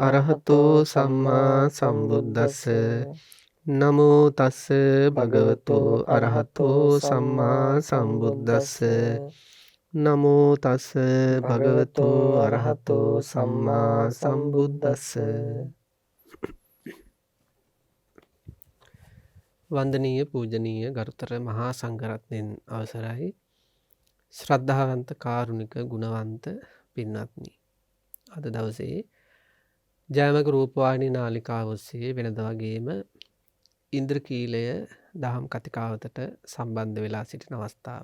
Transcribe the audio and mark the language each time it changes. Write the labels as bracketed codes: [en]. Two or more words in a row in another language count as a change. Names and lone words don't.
[pi] අරහතෝ අරහතෝ සම්මා සම්මා සම්බුද්දස්ස. සම්බුද්දස්ස. නමෝ තස්ස භගවතෝ භගවතෝ අරහතෝ අරහතෝ සම්මා සම්මා සම්බුද්දස්ස. සම්බුද්දස්ස. නමෝ තස්ස භගවතෝ භගවතෝ අරහතෝ අරහතෝ සම්මා සම්මා සම්බුද්දස්ස. සම්බුද්දස්ස. [si] වන්දනීය පූජනීය ගරුතර මහා සංඝරත්නයන් අවසරයි. ශ්‍රද්ධාවන්ත කාරුණික ගුණවන්ත පින්වත්නි. අද දවසේ ජයමග රූපවාහිනී නාලිකාව ඔස්සේ වෙනද වගේම ඉන්ද්‍රකීලය දහම් කතිකාවතට සම්බන්ධ වෙලා සිටින අවස්ථාව.